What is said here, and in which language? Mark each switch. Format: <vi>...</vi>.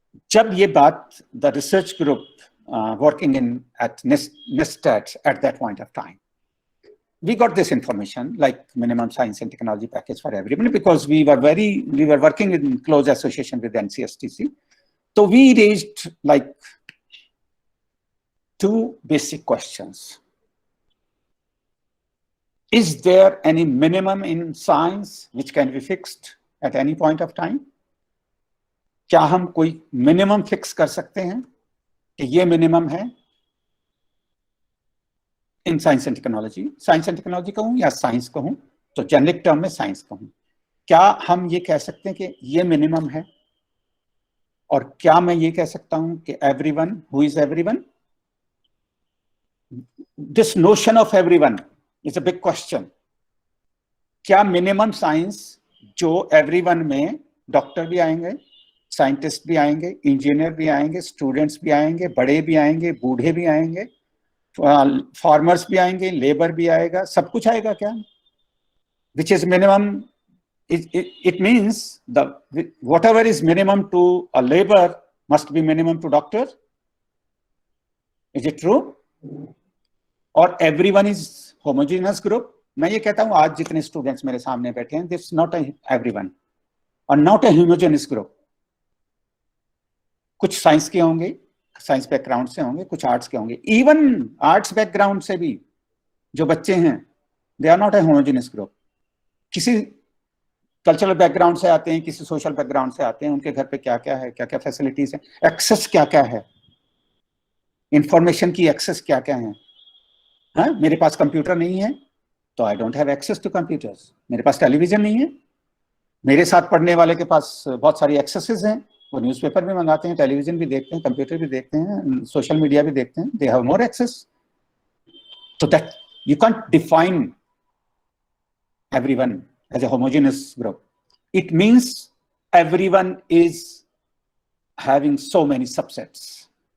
<hi>जब ये बात</hi> <en>The research group working in at NIST at that point of time, we got this information like minimum science and technology package for everybody, because we were working in close association with NCSTC. So we raised like two basic questions. Is there any minimum in science which can be fixed at any point of time?</en> <hi>क्या हम कोई minimum fix कर सकते हैं कि ये minimum है</hi> <en>in science and technology</en> <hi>कहूं या साइंस कहूं, तो जेनरिक टर्म में साइंस कहूं, क्या हम ये कह सकते हैं कि ये मिनिमम है? और क्या मैं ये कह सकता हूं कि everyone,</hi> <en>Who is everyone? This notion of everyone is a big question.</en> <hi>क्या मिनिमम साइंस जो एवरीवन में डॉक्टर भी आएंगे, साइंटिस्ट भी आएंगे, इंजीनियर भी आएंगे, स्टूडेंट्स भी आएंगे, बड़े भी आएंगे, बूढ़े भी आएंगे, फार्मर्स भी आएंगे, लेबर भी आएगा, सब कुछ आएगा क्या?</hi> <en>Which is minimum? It means whatever is minimum to a labor must be minimum to doctor. Is it true? Or everyone is homogeneous group?</en> <hi>मैं ये कहता हूँ आज जितने स्टूडेंट्स मेरे सामने बैठे हैं,</hi> <en>this not everyone or not a homogeneous group.</en> <hi>कुछ साइंस के होंगे, साइंस बैकग्राउंड से होंगे, कुछ आर्ट्स के होंगे. इवन आर्ट्स बैकग्राउंड से भी जो बच्चे हैं,</hi> <en>They are not a homogeneous group.</en> <hi>किसी कल्चरल बैकग्राउंड से आते हैं, किसी सोशल बैकग्राउंड से आते हैं, उनके घर पे क्या क्या है, क्या क्या फैसिलिटीज है, एक्सेस क्या क्या है, इंफॉर्मेशन की एक्सेस क्या क्या है. हाँ, मेरे पास कंप्यूटर नहीं है तो</hi> <en>I don't have access to computers.</en> <hi>मेरे पास टेलीविजन नहीं है. मेरे साथ पढ़ने वाले के पास बहुत सारी एक्सेसेस हैं, वो न्यूज़पेपर भी मंगाते हैं, टेलीविजन भी देखते हैं, कंप्यूटर भी देखते हैं, सोशल मीडिया भी देखते हैं.</hi> <en>They have more access. So that you can't define everyone as a homogeneous group. It means everyone is having so many subsets.</en>